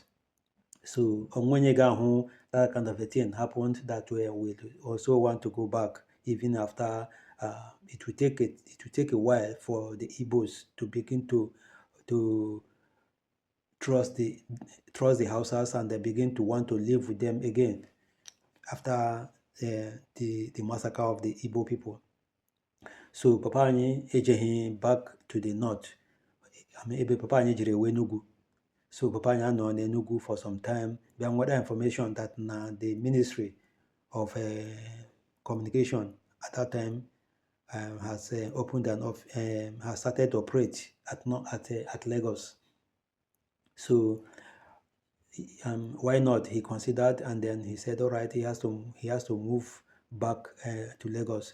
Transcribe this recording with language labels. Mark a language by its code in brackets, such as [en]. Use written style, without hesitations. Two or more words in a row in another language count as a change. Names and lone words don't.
[en] So that kind of a thing happened, that we also want to go back, even after it will take a while for the Igbos to begin to trust the Hausas, and they begin to want to live with them again after the massacre of the Igbo people. So Papa [ig] anyị ejeghị [en] back to the North. [ig] Ebe Papa anyị jere Enugu. [en] So Papa [ig] anyị anọ n'Enugu [en] for some time. [ig] Bịa nweta [en] information that the Ministry of Communication at that time has opened has started to operate at Lagos. So why not? He considered, and then he said, all right, he has to move back to Lagos.